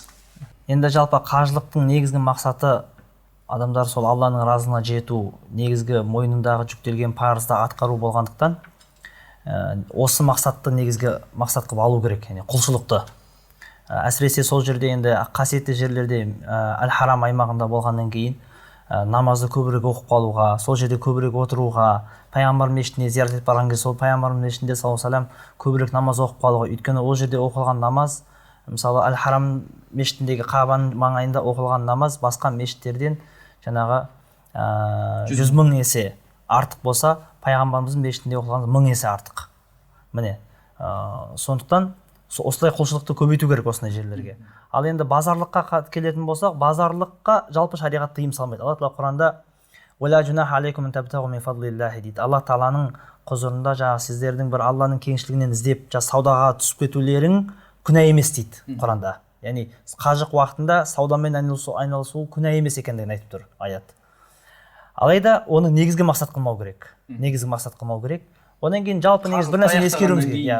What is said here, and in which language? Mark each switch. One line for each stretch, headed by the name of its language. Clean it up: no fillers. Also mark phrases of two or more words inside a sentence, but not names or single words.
Kazakh: Енді жалпы қажылықтың негізгі мақсаты адамдар сол Алланың разылығына жету, негізгі мойнындағы жүктелген парызды атқару болғандықтан осы мақсатты негізгі мақсат қылып алу керек, яғни құлшылықты. Әсіресе сол жерде енді қасиетті жерлерде әл-харам аймағында болғаннан кейін намазды көбірек оқып қалуға, сол жерде көбірек отыруға, пайғамбар мешітіне зиярат етіп барған кезде сол пайғамбар мешітінде
Arabic: صلى الله عليه وسلم
Kazakh: көбірек намаз оқып қалуға, өйткені ол жерде оқылған намаз, мысалы әл-харам мешітіндегі Қабаның маңайында оқылған намаз басқа мешіттерден жаңағы 100 000 есе артық болса, пайғамбарымыздың мешітінде оқылған 1000 есе артық. Міне, сондықтан осылай құлшылықты көбейту керек осындай жерлерге. Ал енді базарлыққа келетін болсақ, базарлыққа жалпы шариғат тыйым салмайды. Алла Тағала Құранда
Arabic: «ولا جناح عليكم أن تبتغوا من فضل الله»
Kazakh: дейді. Алла Тағаланың құзырында жаңағы сіздердің бір Алланың кеңшілігінен іздеп саудаға түсіп кетулерің күнә емес дейді Құранда. Яғни қажылық уақытында саудамен айналысу күнә емес екендігін айтып тұр аят. Алайда оны негізгі мақсат қылмау керек. Негізгі мақсат қылмау керек. Одан кейін жалпы негізі бір нәрсені ескеруіміз керек.